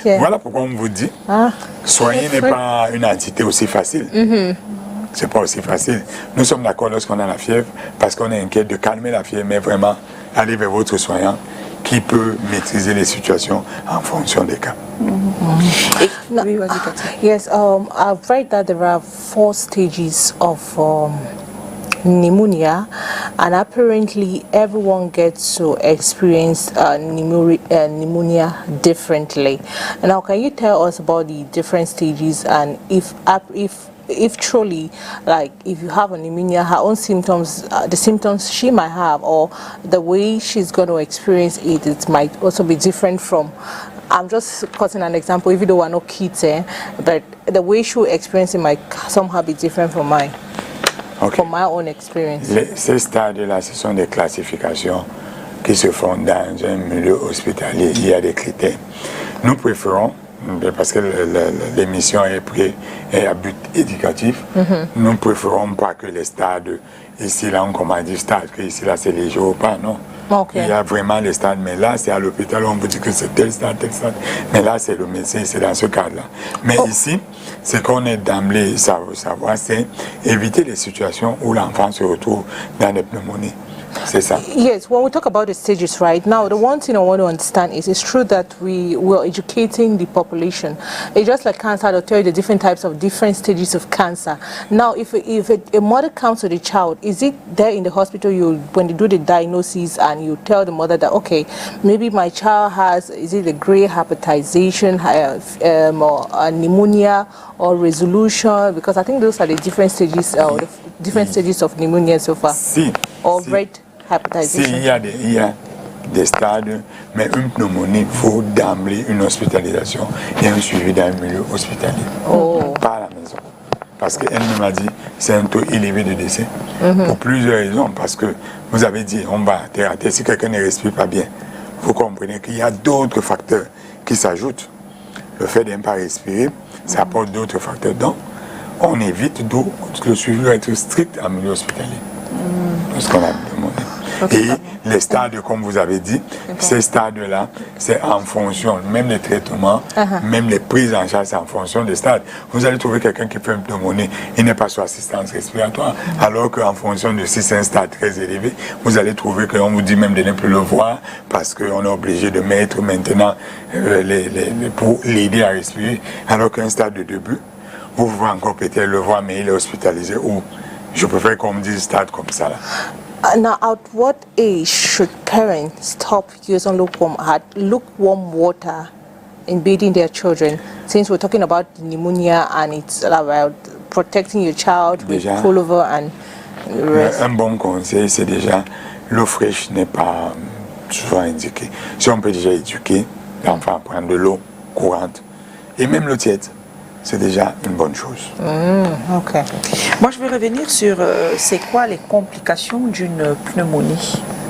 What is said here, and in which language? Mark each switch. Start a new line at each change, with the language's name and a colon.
French: Voilà pourquoi on vous dit, soigner n'est pas une entité aussi facile. C'est pas aussi facile. Nous sommes d'accord lorsqu'on a la fièvre, parce qu'on est inquiet de calmer la fièvre, mais vraiment aller vers votre soignant qui peut maîtriser les situations en fonction des cas. Oui, vas-y, Cathy.
English: Yes, I've read that there are 4 stages of pneumonia, and apparently everyone gets to experience pneumonia differently. Now, can you tell us about the different stages, and if truly, like, if you have a pneumonia, her own symptoms, the symptoms she might have, or the way she's going to experience it, it might also be different from, I'm just cutting an example, even though we're not kids, but the way she will experience it might somehow be different from mine, from my own experience.
French: Ces stades-là, ce sont des classifications qui se font dans un milieu hospitalier. Il y a des critères. Nous préférons, parce que l'émission est à but éducatif, nous ne préférons pas que les stades, ici là on commence dire stade, que ici là c'est léger ou pas, non. Il y a vraiment les stades, mais là c'est à l'hôpital, on vous dit que c'est tel stade, mais là c'est le médecin, c'est dans ce cadre-là. Mais ici, ce qu'on est d'emblée savoir, c'est éviter les situations où l'enfant se retrouve dans des pneumonies. C'est ça.
English: Yes, when we talk about the stages right now, the one thing I want to understand is it's true that we're educating the population. It's just like cancer, they'll tell you the different types of different stages of cancer. Now, if a mother comes to the child, is it there in the hospital when they do the diagnosis and you tell the mother that, okay, maybe my child has, is it a gray hepatization, or pneumonia, or resolution? Because I think those are the different stages, the different stages of pneumonia so far. Or red hepatization.
French: Il y a des stades, mais une pneumonie vaut d'emblée une hospitalisation et un suivi dans un milieu hospitalier, pas à la maison. Parce qu'elle m'a dit c'est un taux élevé de décès. Pour plusieurs raisons, parce que vous avez dit on va thérapie, si quelqu'un ne respire pas bien, vous comprenez qu'il y a d'autres facteurs qui s'ajoutent. Le fait de ne pas respirer, ça apporte d'autres facteurs. Donc, on évite d'où le suivi doit être strict en milieu hospitalier. Ce qu'on a demandé. Et les stades, comme vous avez dit, ces stades-là, c'est en fonction, même les traitements, même les prises en charge, c'est en fonction des stades. Vous allez trouver quelqu'un qui fait une pneumonie, il n'est pas sous assistance respiratoire, alors qu'en fonction de si c'est un stade très élevé, vous allez trouver qu'on vous dit même de ne plus le voir, parce qu'on est obligé de mettre maintenant pour l'aider à respirer, alors qu'un stade de début, vous pouvez encore peut-être le voir, mais il est hospitalisé, ou je préfère qu'on me dise stade comme ça là.
English: Now, at what age should parents stop using lukewarm water in bathing their children? Since we're talking about pneumonia and it's about protecting your child with pullover and the rest.
French: Un bon conseil, c'est déjà l'eau fraîche n'est pas souvent indiquée. Si on peut déjà éduquer l'enfant à prendre de l'eau courante et même l'eau tiède, c'est déjà une bonne chose. Ok. Moi, je vais revenir sur c'est quoi les complications d'une pneumonie.